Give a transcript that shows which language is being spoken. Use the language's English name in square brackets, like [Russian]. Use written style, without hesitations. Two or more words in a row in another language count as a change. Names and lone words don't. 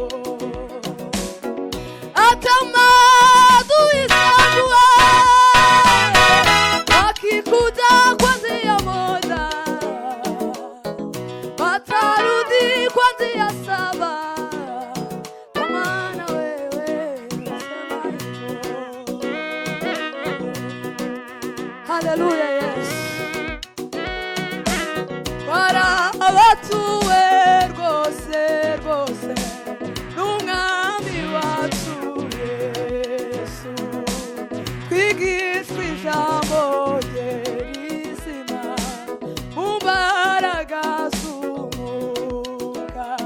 [Swahili] Hata maadui zangu wakikuja kwa njia moja watarudi kwa njia saba, kwa maana wewe wasema hivyo. Haleluya, yes. [Kinyarwanda] Para abatuwe rwose rwose n'umwami wacu Yesu, twigishwa ijambo rye rizima mu mbaraga z'umwuka,